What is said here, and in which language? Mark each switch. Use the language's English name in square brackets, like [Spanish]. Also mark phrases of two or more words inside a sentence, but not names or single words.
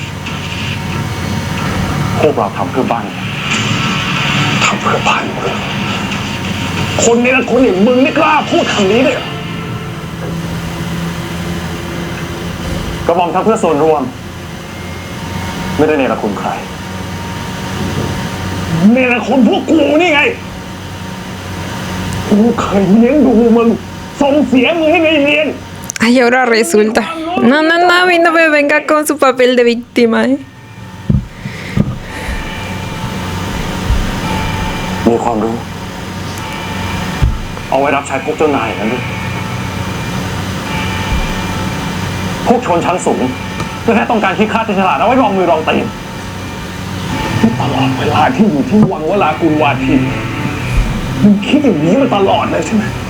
[Thai] พวกเราทำเพื่อบ้านทำเพื่อบ้านเมืองคนนี้นะคนอย่างมึงไม่กล้าพูดคำนี้เลยกระหม่อมทำเพื่อส่วนรวมไม่ได้เนรคุณใครเนรคุณพวกกูนี่ไงกูเคยเลี้ยงดูมึงส่งเสียมึงให้เรียน [Spanish] Ay, ahora resulta. No, a mí no me venga con su papel de víctima, [Thai] มีความรู้เอาไว้รับใช้พวกเจ้านายกันด้วยพวกชนชั้นสูงก็แค่ต้องการคิดค่าที่ฉลาดเอาไว้รองมือรองตีนตลอดเวลาที่อยู่ที่วังวรากุลวาทินมึงคิดอย่างนี้มาตลอดเลยใช่ไหม